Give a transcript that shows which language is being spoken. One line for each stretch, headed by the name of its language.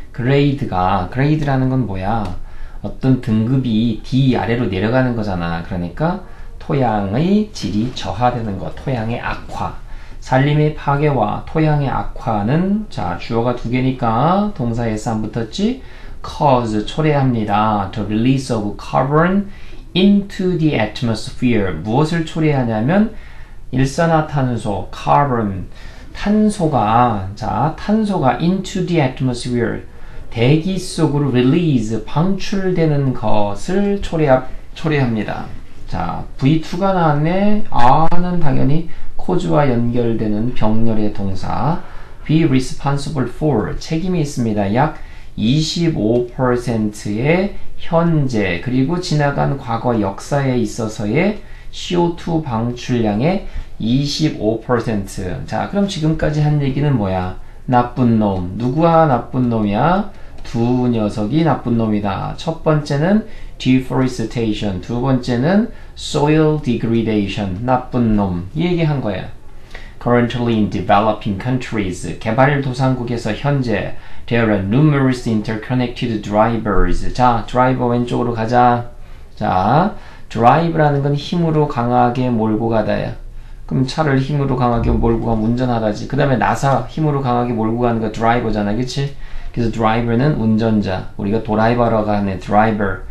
Korean: grade라는 건 뭐야? 어떤 등급이 D 아래로 내려가는 거잖아. 그러니까 토양의 질이 저하되는 것, 토양의 악화. 산림의 파괴와 토양의 악화는 자 주어가 두 개니까 동사에 s 안 붙었지? cause 초래합니다.
English: The release of carbon into the atmosphere.
Korean: 무엇을 초래하냐면 일산화탄소, carbon, 탄소가
English: into the atmosphere,
Korean: 대기 속으로 release, 방출되는 것을 초래합니다. 자, V2가 나왔네. R는 당연히 caus와 연결되는 병렬의 동사.
English: Be responsible for,
Korean: 책임이 있습니다. 약 25%의 현재 그리고 지나간 과거 역사에 있어서의 CO2 방출량의 25%. 자, 그럼 지금까지 한 얘기는 뭐야? 나쁜 놈. 누구와 나쁜 놈이야? 두 녀석이 나쁜 놈이다. 첫 번째는 deforestation, 두 번째는 soil degradation, 나쁜 놈. 이 얘기한 거야.
English: Currently in developing countries,
Korean: 개발도상국에서 현재
English: there are numerous interconnected drivers.
Korean: 자, 드라이버 왼쪽으로 가자. 자, drive라는 건 힘으로 강하게 몰고 가다야. 그럼 차를 힘으로 강하게 몰고 가면 운전하다지. 그 다음에 나사 힘으로 강하게 몰고 가는 거 드라이버잖아, 그치? 그래서 드라이버는 운전자, 우리가 드라이버라고 하는 드라이버.